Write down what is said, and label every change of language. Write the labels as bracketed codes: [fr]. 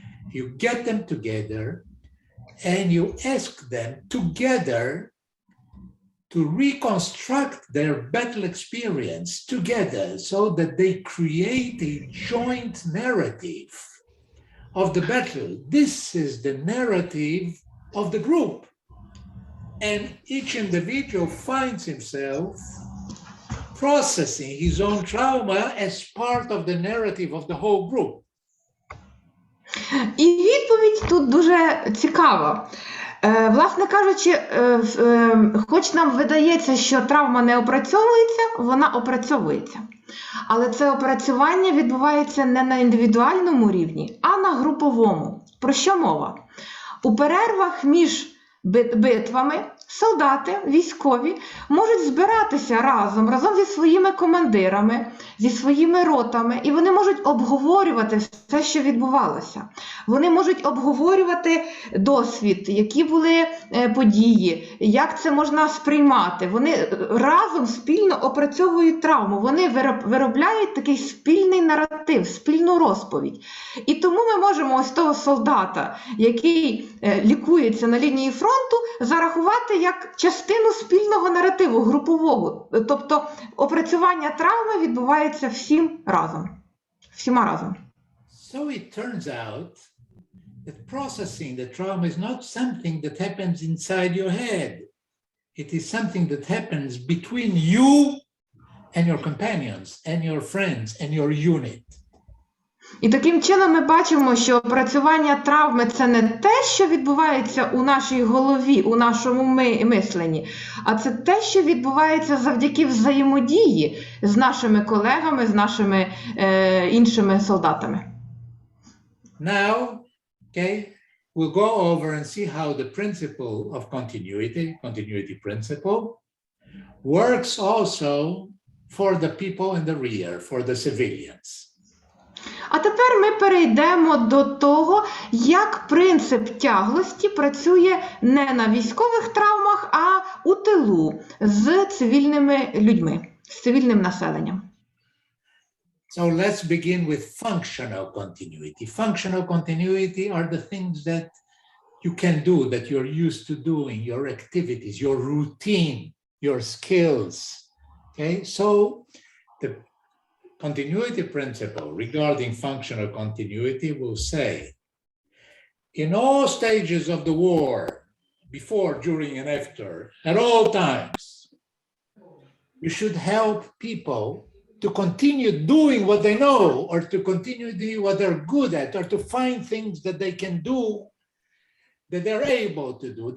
[en] You get them together and you ask them together to reconstruct their battle experience together so that they create a joint narrative of the battle. This is the narrative of the group. And each individual finds himself processing his own trauma as part of the narrative of the whole group. [uk] І відповідь тут дуже цікава. Власне кажучи, хоч нам видається, що травма не опрацьовується, вона опрацьовується. Але це опрацювання відбувається не на індивідуальному рівні, а на груповому. Про що мова? У перервах між битвами солдати, військові можуть збиратися разом зі своїми командирами, зі своїми ротами, і вони можуть обговорювати все, що відбувалося. Вони можуть обговорювати досвід, які були події, як це можна сприймати. Вони разом спільно опрацьовують травму, вони виробляють такий спільний наратив, спільну розповідь. І тому ми можемо ось того солдата, який лікується на лінії фронту, зарахувати як частину спільного наративу, групового. Тобто опрацювання травми відбувається всіма разом. [en] So it turns out that processing the trauma is not something that happens inside your head. It is something that happens between you and your companions and your friends and your unit. [uk] І таким чином ми бачимо, що опрацювання травми – це не те, що відбувається у нашій голові, у нашому мисленні, а це те, що відбувається завдяки взаємодії з нашими колегами, з нашими іншими солдатами. [en] Now, okay, we'll go over and see how the principle of continuity principle, works also for the people in the rear, for the civilians. [uk] А тепер ми перейдемо до того, як принцип тяглості працює не на військових травмах, а у тилу з цивільними людьми, з цивільним населенням. [en] So let's begin with functional continuity. Functional continuity are the things that you can do, that you're used to doing, your activities, your routine, your skills. Okay, so the continuity principle regarding functional continuity will say, in all stages of the war, before, during, and after, at all times, you should help people to continue doing what they know, or to continue doing what they're good at, or to find things that they can do, that they're able to do.